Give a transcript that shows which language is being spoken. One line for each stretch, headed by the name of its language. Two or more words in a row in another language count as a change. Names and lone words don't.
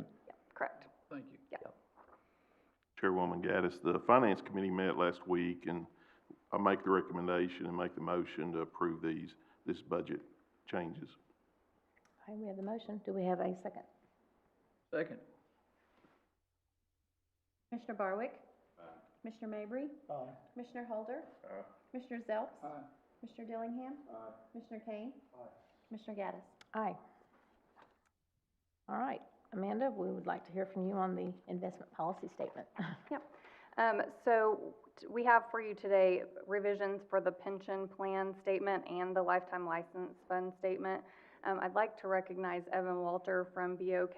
English: Yeah, correct. Thank you. Yeah. Chairwoman Gaddis, the Finance Committee met last week, and I make the recommendation and make the motion to approve this budget changes. Okay, we have the motion. Do we have a second? Second. Commissioner Barwick? Commissioner Mabry? Aye. Commissioner Holder? Commissioner Zelps? Commissioner Dillingham? Commissioner Kane? Commissioner Gaddis? Aye. All right, Amanda, we would like to hear from you on the investment policy statement. Yep. So we have for you today revisions for the pension plan statement and the lifetime license fund statement. I'd like to recognize Evan Walter from BOK.